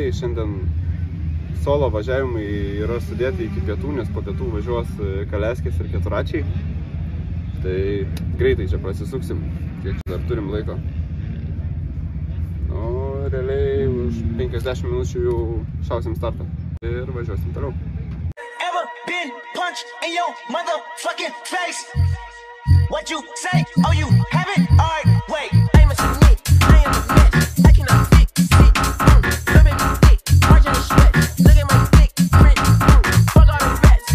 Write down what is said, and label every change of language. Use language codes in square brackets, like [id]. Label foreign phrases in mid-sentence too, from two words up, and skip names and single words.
[lt] Šiandien solo važiavimai yra sudėti iki pietų, nes po pietų važiuos Kaleskės ir Keturračiai. Tai greitai čia prasisuksim, kiek dar turim laiko. O realiai už 50 minučių jau šausim startą ir važiuosim toliau. [en] Ever been punched in your motherfucking face? What you say? Oh, you haven't? Alright, wait. I'm a submit. I am a bitch. I cannot fit. Look at me thick. March on the sweat. Look at my thick print. Fuck all the rats.